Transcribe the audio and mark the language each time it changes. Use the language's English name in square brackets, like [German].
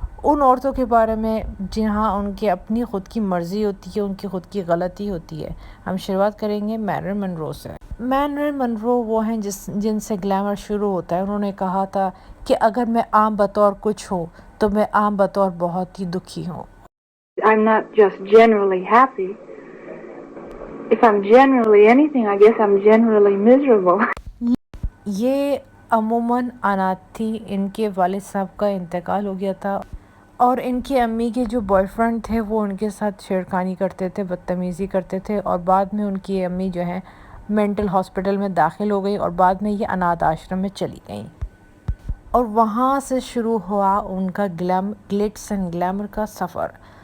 [Hindi] उन औरतों के बारे में जहाँ उनकी अपनी ख़ुद की मर्ज़ी होती है, उनकी ख़ुद की गलती होती है। हम शुरुआत करेंगे मैरिलन मनरो से। मैरिलन मनरो वो हैं जिनसे ग्लैमर शुरू होता है। उन्होंने कहा था कि अगर मैं आम बतौर कुछ हूँ तो मैं आम बतौर बहुत ही दुखी हूँ। [English] I'm not just generally happy. If I'm generally anything, I guess I'm generally miserable. [Hindi] ये अमूमन अनाथ थी। इनके वालिद साहब का इंतकाल हो गया था और इनकी अम्मी के जो बॉयफ्रेंड थे वो उनके साथ छेड़खानी करते थे, बदतमीज़ी करते थे और बाद में उनकी अम्मी जो है मेंटल हॉस्पिटल में दाखिल हो गई और बाद में ये अनाथ आश्रम में चली गई और वहाँ से शुरू हुआ उनका ग्लिट्स एंड ग्लैमर का सफ़र।